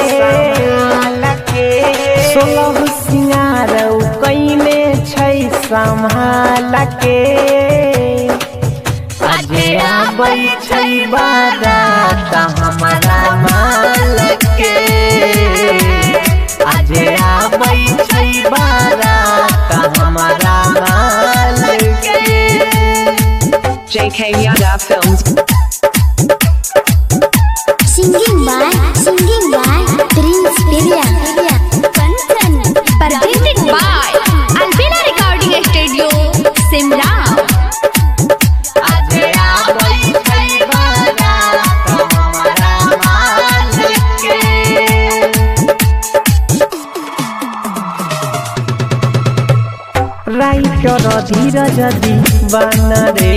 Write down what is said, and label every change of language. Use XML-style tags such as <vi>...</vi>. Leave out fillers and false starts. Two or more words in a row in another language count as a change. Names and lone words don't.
<mai>सोलह सिंगार कईने छै संभाल के आज आबै छै बारात हमारा माल के आज आबै छै बारात हमारा माल के</mai> <en>JK Yadav Films. Singing by Prince Peria. Presented by Albina Recording Studio, Simla.</en> <mai>आज आबै छै बारात हमारा माल के राइटर धीरज दीवाना रे</mai>